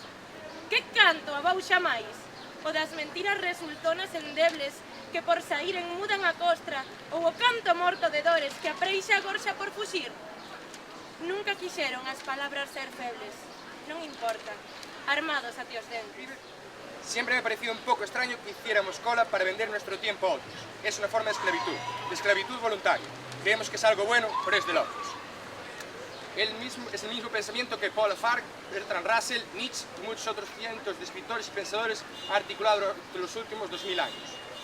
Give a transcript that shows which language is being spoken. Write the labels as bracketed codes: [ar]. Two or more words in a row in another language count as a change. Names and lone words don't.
[gl] Que canto abauxa máis? O das mentiras resultonas endebles que por saíren mudan a costra ou o canto morto de dores que apreixa a gorxa por fuxir? Nunca quixeron as palabras ser febles, non importa, armados até os dentes. [es] Siempre me ha parecido un poco extraño que hiciéramos cola para vender nuestro tiempo a otros. Es una forma de esclavitud voluntaria. Creemos que es algo bueno, pero es de locos. Es el mismo pensamiento que Paul Farc, Bertrand Russell, Nietzsche y muchos otros cientos de escritores y pensadores han articulado durante los últimos 2000 años.